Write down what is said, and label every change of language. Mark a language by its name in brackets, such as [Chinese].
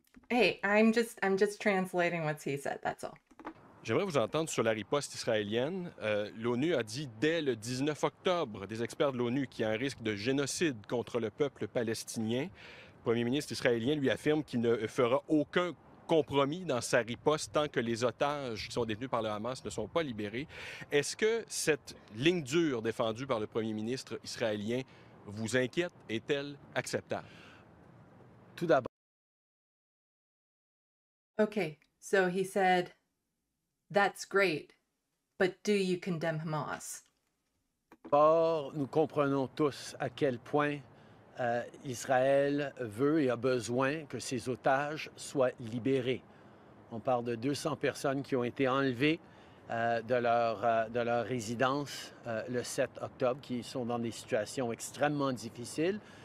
[English] Hey, I'm just translating what he said, that's all. [French] J'aimerais vous entendre sur la riposte israélienne. L'ONU a dit dès le 19 octobre, des experts de l'ONU, qu'il y a un risque de génocide contre le peuple palestinien. Le premier ministre israélien lui affirme qu'il ne fera aucun compromis dans sa riposte tant que les otages qui sont détenus par le Hamas ne sont pas libérés. Est-ce que cette ligne dure défendue par le premier ministre israélien vous inquiète? Est-elle acceptable? Tout d'abord. [English] Okay, so he said, that's great, but do you condemn Hamas? [French] Or, nous comprenons tous à quel point Israël veut et a besoin que ses otages soient libérés. On parle de 200 personnes qui ont été enlevées de leur résidence le 7 octobre, qui sont dans des situations extrêmement difficiles.